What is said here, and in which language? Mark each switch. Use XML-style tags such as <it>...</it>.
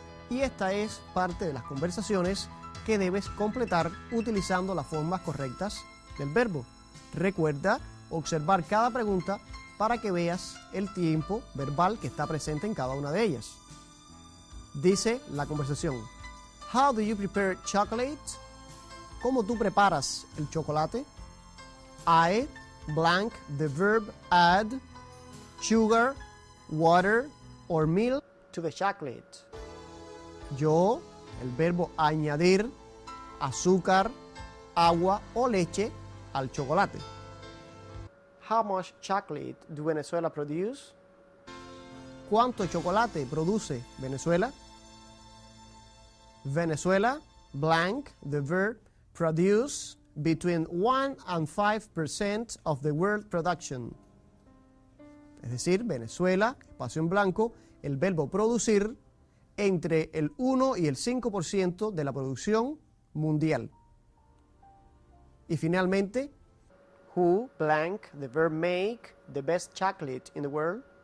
<es>Y esta es parte de las conversaciones que debes completar utilizando las formas correctas del verbo. Recuerda observar cada pregunta para que veas el tiempo verbal que está presente en cada una de ellas. Dice la conversación:</es> <en>How do you prepare chocolate?</en> <es>¿Cómo tú preparas el chocolate?</es> <en>I blank the verb add sugar, water or milk to the chocolate.</en> <es>Yo, el verbo añadir azúcar, agua o leche al chocolate.</es> <en>How much chocolate do Venezuela produce?</en> <es>¿Cuánto chocolate produce Venezuela?</es> <en>Venezuela blank the verb produce between 1 and 5% of the world production.</en> <es>Es decir, Venezuela, espacio en blanco, el verbo producir entre el 1 y el 5% de la producción mundial. Y finalmente,</es> <en>who blank the verb make the best chocolate in the world?</en>